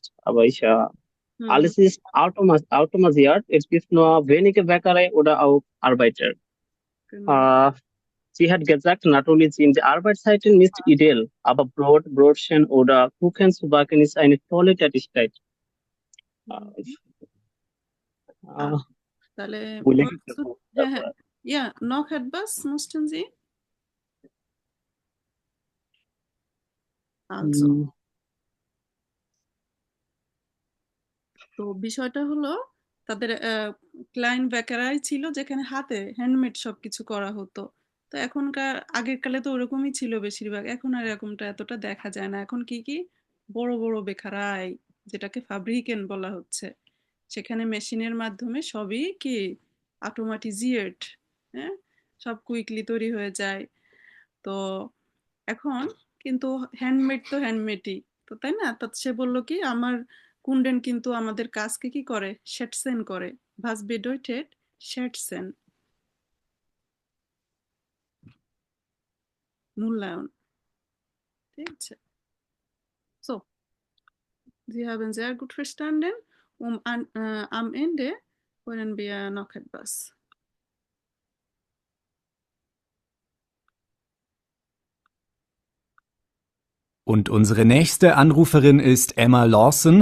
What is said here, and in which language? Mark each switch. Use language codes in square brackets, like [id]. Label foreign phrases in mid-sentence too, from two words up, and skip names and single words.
[de] Aber alles ist automatisiert. Es gibt nur wenige Bäckerei oder auch Arbeiter. Genau. Sie hat gesagt, natürlich sind die Arbeitszeiten nicht ideal, aber Brotchen oder Kuchen zu backen ist eine tolle Tätigkeit. [bn] তাহলে বলে [de] ja, noch etwas mussten Sie? Also, [bn] তো বিষয়টা হলো তাদের ক্লায়েন্ট বেকারাই ছিল, যেখানে হাতে হ্যান্ডমেড সবকিছু করা হতো। তো এখনকার আগের কালে তো ওরকমই ছিল বেশিরভাগ, এখন আর এরকমটা এতটা দেখা যায় না। এখন কি বড় বড় বেকারাই, যেটাকে ফাব্রিকেন বলা হচ্ছে, সেখানে মেশিনের মাধ্যমে সবই কি অটোমাটিজিয়েট, হ্যাঁ, সব কুইকলি তৈরি হয়ে যায়। তো এখন কিন্তু হ্যান্ডমেড তো হ্যান্ডমেডই, তো তাই না? তো সে বলল কি, আমার কুন্ডেন কিন্তু আমাদের কাজকে কি করে, schätzen করে। [de] was bedeutet schätzen? [bn] মূল্যায়ন, ঠিক আছে? [de] So, Sie haben sehr gut verstanden. Am Ende hören wir noch etwas. Und unsere nächste Anruferin ist Emma Lawson.